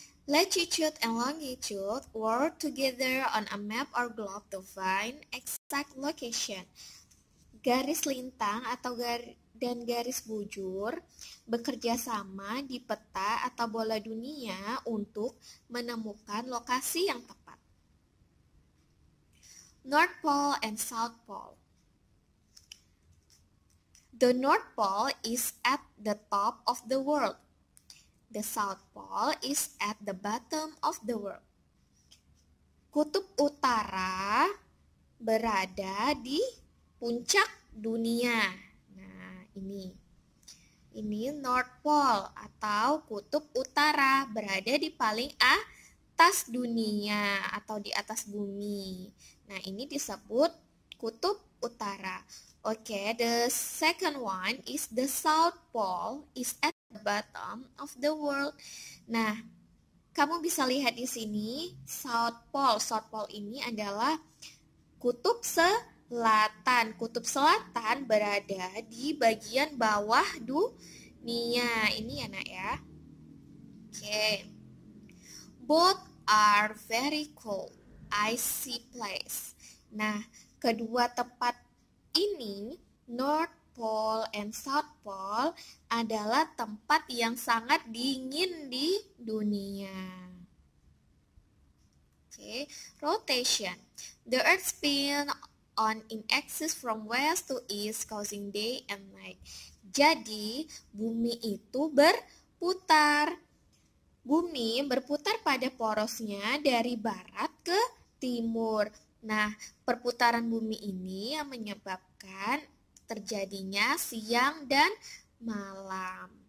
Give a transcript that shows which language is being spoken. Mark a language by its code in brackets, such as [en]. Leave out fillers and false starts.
[en] Latitude and longitude work together on a map or globe to find exact location. [id] Garis lintang atau dan garis bujur bekerja sama di peta atau bola dunia untuk menemukan lokasi yang tepat. [en] North Pole and South Pole. The North Pole is at the top of the world. The South Pole is at the bottom of the world. [id] Kutub utara berada di puncak dunia. Nah, ini North Pole atau kutub utara berada di paling atas dunia atau di atas bumi. Nah, ini disebut kutub utara. [en] Oke, the second one is the South Pole is at the bottom of the world. [id] Nah, kamu bisa lihat di sini South Pole. South Pole ini adalah kutub selatan. Kutub selatan berada di bagian bawah dunia. Ini ya, Nak ya. Oke. [en] Both are very cold, icy place. [id] Nah, kedua tempat ini, North Pole and South Pole, adalah tempat yang sangat dingin di dunia. [en] Oke, rotation. The Earth spins on in axis from west to east, causing day and night. [id] Jadi, bumi itu berputar. Bumi berputar pada porosnya dari barat ke timur. Nah, perputaran bumi ini yang menyebabkan terjadinya siang dan malam.